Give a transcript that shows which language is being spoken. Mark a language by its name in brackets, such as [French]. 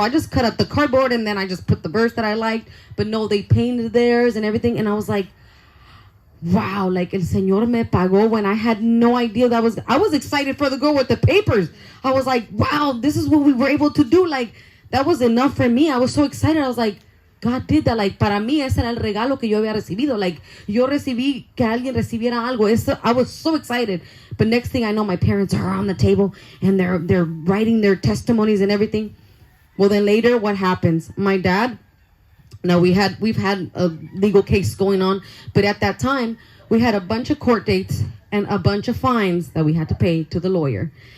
[English] I just cut out the cardboard, and then I just put the verse that I liked. But no, they painted theirs and everything, and I was like, wow, like [Spanish] El Señor me pagó [English] when I had no idea I was excited for the girl with the papers. I was like, wow, this is what we were able to do. Like, that was enough for me. I was so excited. I was like, God did that. [Spanish] Like, para mí, ese era el regalo que yo había recibido. Like, yo recibí que alguien recibiera algo. [English] I was so excited. But next thing I know, my parents are on the table, and they're writing their testimonies and everything. Well, then later, what happens? My dad, now we've had a legal case going on, but at that time we had a bunch of court dates and a bunch of fines that we had to pay to the lawyer.